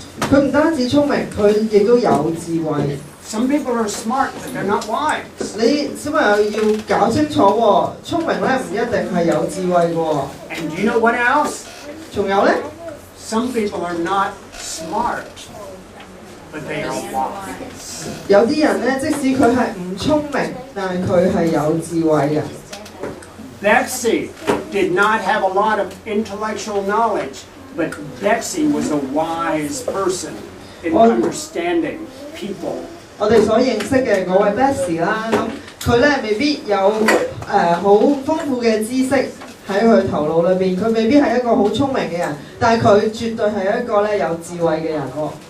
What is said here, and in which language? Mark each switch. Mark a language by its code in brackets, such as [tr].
[zh] 佢唔單止聰明，佢亦都有智慧。 [en] Some people are smart, but they're not wise. [zh] 你小朋友要搞清楚喎，聰明咧唔一定係有智慧嘅喎。 [en] And do you know what else? [zh] 仲有咧， [en] Some people are not smart, but they are wise. [zh] 有啲人咧，即使佢係唔聰明，但係佢係有智慧嘅。 [en] Betsy did not have a lot of intellectual knowledge, but Betsy was a wise person in understanding people. [zh] 我哋所認識嘅嗰位 Betsy 啦，咁佢咧未必有好豐富嘅知識喺佢頭腦裏邊，佢未必係一個好聰明嘅人，但係佢絕對係一個咧有智慧嘅人喎。